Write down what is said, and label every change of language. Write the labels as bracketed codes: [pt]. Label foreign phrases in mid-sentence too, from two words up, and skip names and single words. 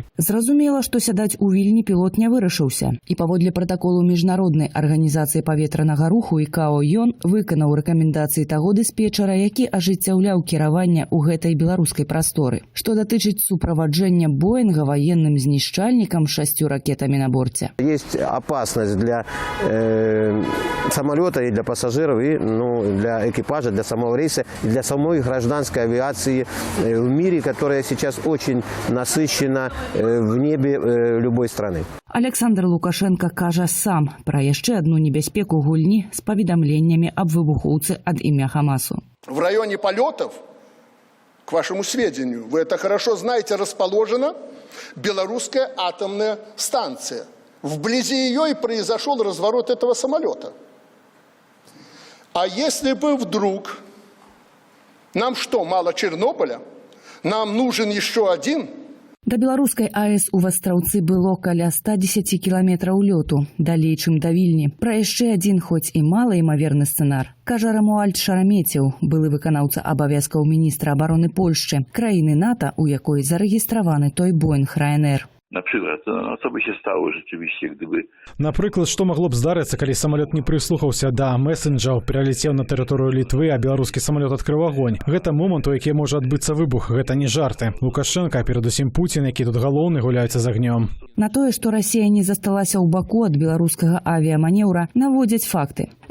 [be] Зразумела, што сядаць у Вільні пілот не вырашыўся. І паводле пратаколу міжнароднай арганізацыі паветранага руху ІКАО ён выканаў рэкамендацыі таго дыспетчара, які ажыццяўляў кіраванне ў гэтай беларускай прасторы. Што датычыць суправаджэння Боінга ваенным знішчальнікам 6 ракетамі на борце. [ru] Есть опасность для самолета и для пассажиров, и для экипажа, для самого рейса, и для самой гражданской авиации в мире, которая сейчас очень насыщена в небе любой страны. [be] Александр Лукашенко кажа сам пра яшчэ адну небяспеку гульні з паведамленнямі аб выбухоўцы ад імя Хамасу. [ru] В районе полетов, к вашему сведению, вы это хорошо знаете, расположена белорусская атомная станция. Вблизи ее и произошел разворот этого самолета. А если бы вдруг, нам что, мало Чернобыля? Нам нужен еще один? [be] Да беларускай АЭС у Вастраўцы было каля 110 кіламетраў лёту, далей, чым да Вільні. Пра яшчэ адзін, хоць і малаімаверны сцэнар, кажа Рамуальд Шарамецеў, былы выканаўца абавязкаў міністра абароны Польшчы, краіны НАТО, у якой зарэгістраваны той Боінг Ryanair. [ru] Например, что бы стало [pl] rzeczywiście, gdyby... [be] Напрыклад, што магло б здарыцца, калі самалёт не прыслухаўся да месенджаў, пераляцеў на тэрыторыю Літвы, а беларускі самалёт адкрыў агонь. Гэта момант, у які можа адбыцца выбух, гэта не жарты. Лукашенко, перадусім Пуцін, які тут галоўны, гуляецца з агнём. На тое, што Расія не засталася ў баку ад беларускага авіяманеўра, наводзяць факты.